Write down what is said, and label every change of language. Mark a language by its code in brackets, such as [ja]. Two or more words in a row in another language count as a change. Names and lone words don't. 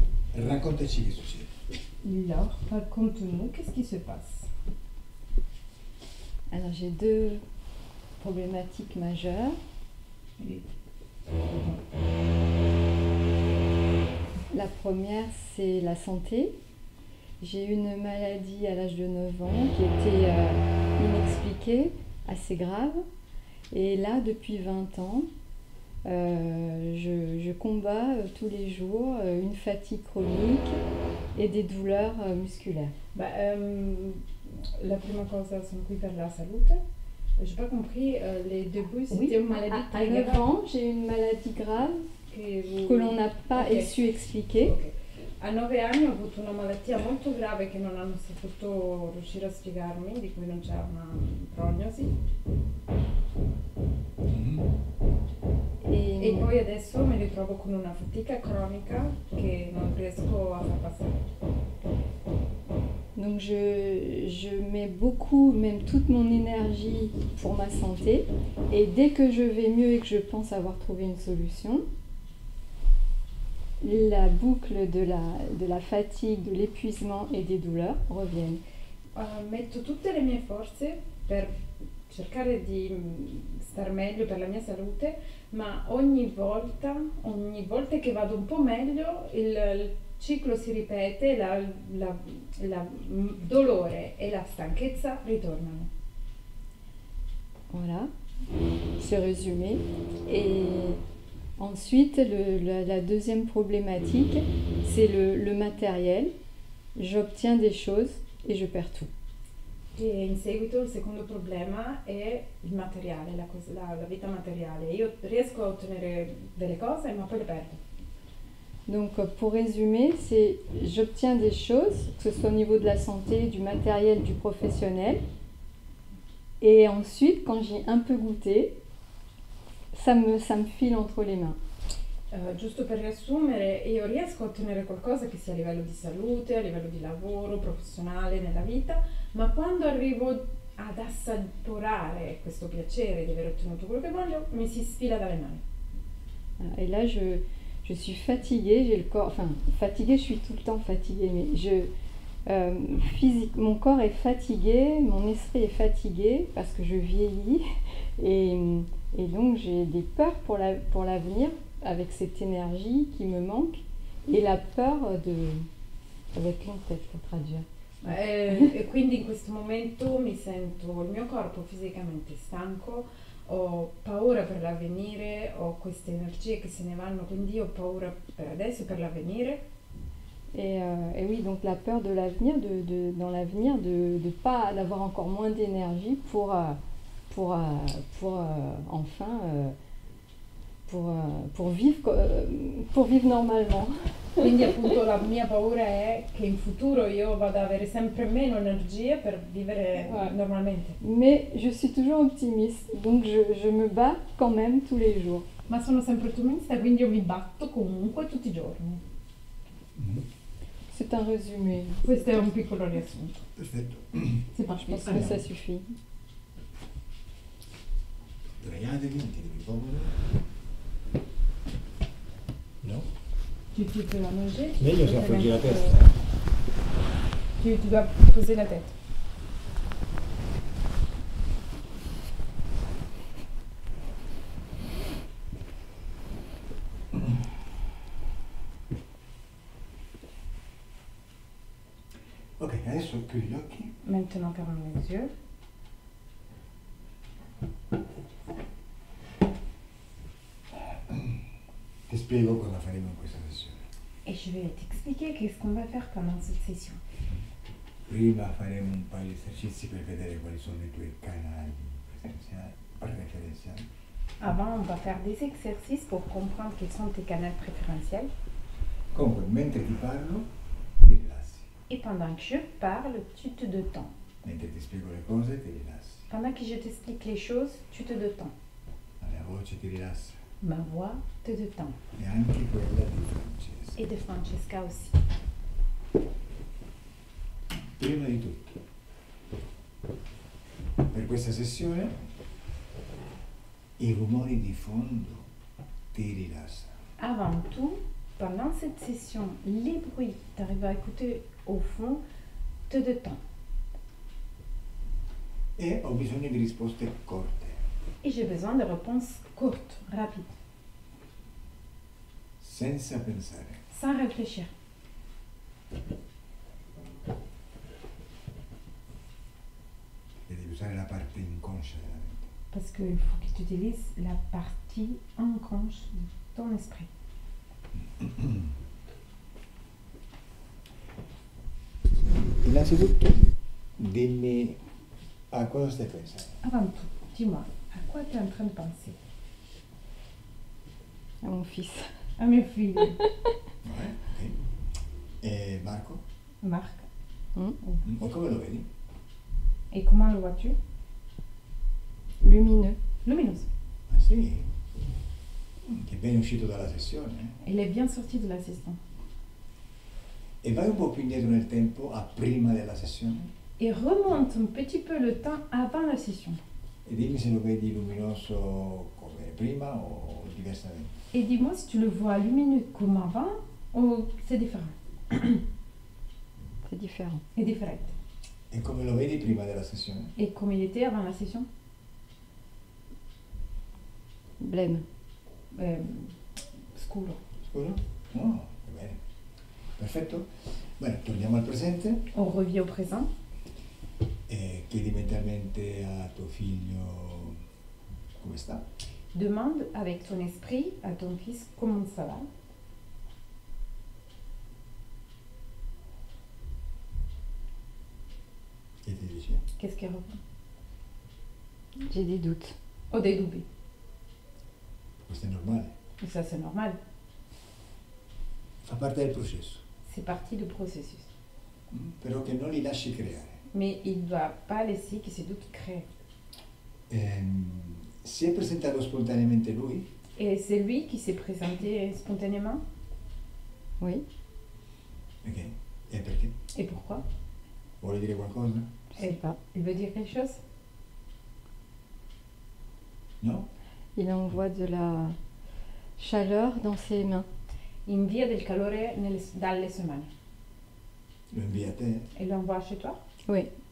[it] Raccontaci che succede. [fr] Alors, raconte-nous, qu'est-ce qui se passe? Alors j'ai deux problématiques majeures. La première, c'est la santé. J'ai eu une maladie à l'âge de 9 ans qui était inexpliquée, assez grave. Et là, depuis 20 ans, je combats tous les jours une fatigue chronique et des douleurs musculaires. [it] La prima cosa, sono qui per la salute. [fr] J'ai pas compris, les débuts, c'était une maladie à 9 ans, j'ai eu une maladie grave que l'on n'a pas su expliquer. Okay. [it] A 9 anni ho avuto una malattia molto grave che non hanno saputo riuscire a spiegarmi, di cui non c'è una prognosi. E poi adesso mi ritrovo con una fatica cronica che non riesco a far passare. [fr] Donc je mets beaucoup, même toute mon énergie pour ma santé. Et dès que je vais mieux et que je pense avoir trouvé une solution, la boucle de la fatigue, de l'épuisement et des douleurs reviennent. [it] Metto tutte le mie forze per cercare di star meglio per la mia salute, ma ogni volta che vado un po' meglio il ciclo si ripete, il dolore e la stanchezza ritornano. [fr] Voilà, c'est résumé. Et ensuite, la deuxième problématique, c'est le matériel. J'obtiens des choses et je perds tout. [it] E in seguito il secondo problema è il materiale, la vita materiale. Io riesco a ottenere delle cose, ma poi le perdo. [fr] Donc pour résumer, j'obtiens des choses, que ce soit au niveau de la santé, du matériel, du professionnel. Et ensuite, quand j'ai un peu goûté, ça me file entre les mains. [it] Giusto per riassumere, io riesco a ottenere qualcosa che sia a livello di salute, a livello di lavoro, professionale, nella vita, ma quando arrivo ad assaporare questo piacere di aver ottenuto quello che voglio, mi si sfila dalle mani. [fr] Et là, je suis fatiguée, j'ai le corps, enfin fatiguée, je suis tout le temps fatiguée, mais mon corps est fatigué, mon esprit est fatigué parce que je vieillis et donc j'ai des peurs pour l'avenir avec cette énergie qui me manque et la peur avec long tête pour traduire. [it] E quindi in questo momento mi sento il mio corpo fisicamente stanco, ho paura per l'avvenire, ho queste energie che se ne vanno, quindi ho paura per adesso e per l'avvenire. [fr] Et oui, donc la peur de l'avenir, dans l'avenir, pas d'avoir encore moins d'énergie pour vivre normalement. [it] Quindi appunto la mia paura è che in futuro io vada ad avere sempre meno energie per vivere normalmente. [fr] Mais je suis toujours optimiste, donc je me bats quand même tous les jours. [it] Ma sono sempre ottimista, quindi io mi batto comunque tutti i giorni. [fr] C'est un résumé. [it] Questo è un piccolo riassunto. Perfetto. [fr] Je pense que ça suffit. [it] Sdraiatevi, mettetevi comodi. No? [fr] Tu peux la manger. [it] Meglio se appoggi la testa. [fr] Tu dois poser la tête. [it] Ok, adesso chiudi gli occhi. [fr] Maintenant ferme les yeux. [it] Ti spiego cosa faremo in questa sessione. [fr] Et je vais t'expliquer qu'est-ce qu'on va faire pendant cette session. [it] Prima faremo un paio di esercizi per vedere quali sono i tuoi canali preferenziali. [fr] Avant, on va faire des exercices pour comprendre quels sont tes canaux préférentiels. [it] Comunque, mentre ti parlo, ti rilassi. [fr] Et pendant que je parle, tu te détends. [it] Mentre ti spiego le cose, ti rilassi. [fr] Pendant que je t'explique les choses, tu te détends. [it] La mia voce ti rilassa. [fr] Ma voix te détend. [it] E anche quella di Francesca. [fr] Et de Francesca aussi. [it] Prima di tutto, per questa sessione, i rumori di fondo ti rilassano. [fr] Avant tout, pendant cette session, les bruits, tu arrives à écouter au fond, te détends. [it] E ho bisogno di risposte corte, [fr] Et j'ai besoin de réponses courtes, rapides, [it] senza pensare. [fr] sans réfléchir. [it] E devi usare la parte inconscia della mente. [fr] Parce qu'il faut que tu utilises la partie inconsciente de ton esprit. [it] Innanzitutto dimmi a cosa stai pensando. [fr] Avant tout, dis-moi, à quoi tu es en train de penser? À mon fils. À mes filles. [it] Ok. E Marco? [fr] Marc. [it] Ma come lo vedi? [fr] Et comment le vois-tu? Lumineux. Lumineuse. [it] Ah sì? Che è ben uscito dalla sessione. [fr] Il est bien sorti de la session. [it] E vai un po' più indietro nel tempo, a prima della sessione, [fr] Et remonte un petit peu le temps avant la session. [it] e dimmi se lo vedi luminoso come prima o diversamente. [fr] Et dis-moi si tu le vois lumineux comme avant ou c'est différent. C'est différent. C'est différent. [it] E come lo vedi prima della sessione? [fr] Et comme il était avant la session? Blême. [it] Scuro. Scusa? No, va bene. Perfetto. Bene, torniamo al presente [fr] On revient au présent. [it] e chiedi mentalmente a tuo figlio come sta. [fr] Demande avec ton esprit à ton fils comment ça va. [it] Che ti dice? [fr] Qu'est-ce qu'il répond? J'ai des doutes. Au dédoublé. [it] Questo è normale. [fr] Et ça c'est normal. [it] Fa parte del processo. [fr] C'est partie du processus. [it] Però che non li lasci creare. [fr] Mais il ne doit pas laisser que ces doutes créent. [it] Si è presentato spontaneamente lui, [fr] Et c'est lui qui s'est présenté spontanément. Oui. [it] ok? E perché? [fr] Et pourquoi? [it] Vuole dire qualcosa? [fr] Je sais pas. Il veut dire quelque chose? [it] No? [fr] Il envoie de la chaleur dans ses mains. [it] Invia del calore dalle sue mani. Lo invia a te? [fr] E lo envoie chez toi? Oui.